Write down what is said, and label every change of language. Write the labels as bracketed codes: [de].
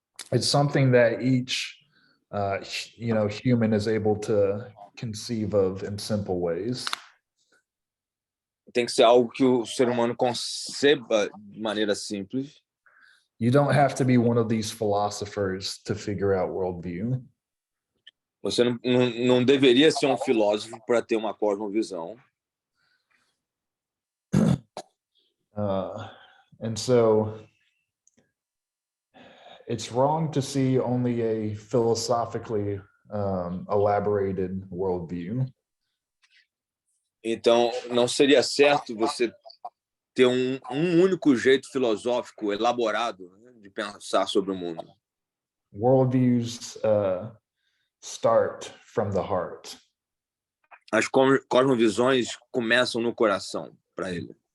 [en] It's something that each, human is able to conceive of in simple ways. [pt] Tem que ser algo que o ser humano conceba de maneira simples. [en] You don't have to be one of these philosophers to figure out worldview. [pt] Você não deveria ser um filósofo para ter uma cosmovisão. [en] And so it's wrong to see only a philosophically elaborated worldview. [pt] Então, não seria certo você ter um único jeito filosófico elaborado, né, de pensar sobre o mundo. [en] Worldviews start from the heart. [pt] As cosmovisões começam no coração para ele.